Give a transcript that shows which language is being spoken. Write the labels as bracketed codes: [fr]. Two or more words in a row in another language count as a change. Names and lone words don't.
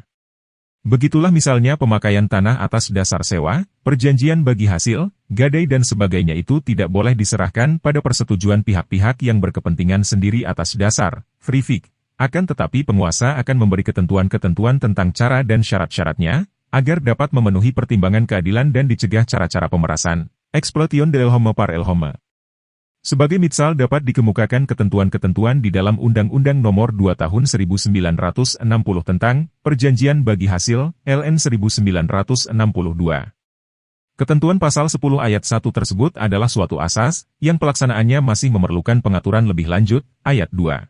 [id] Begitulah misalnya pemakaian tanah atas dasar sewa, perjanjian bagi hasil, gadai dan sebagainya itu tidak boleh diserahkan pada persetujuan pihak-pihak yang berkepentingan sendiri atas dasar [en] free fix. [id] Akan tetapi penguasa akan memberi ketentuan-ketentuan tentang cara dan syarat-syaratnya, agar dapat memenuhi pertimbangan keadilan dan dicegah cara-cara pemerasan, [fr] exploitation de l'homme par el homme. [id] Sebagai misal dapat dikemukakan ketentuan-ketentuan di dalam Undang-Undang Nomor 2 Tahun 1960 tentang Perjanjian Bagi Hasil, LN 1962. Ketentuan pasal 10 ayat 1 tersebut adalah suatu asas, yang pelaksanaannya masih memerlukan pengaturan lebih lanjut, ayat 2.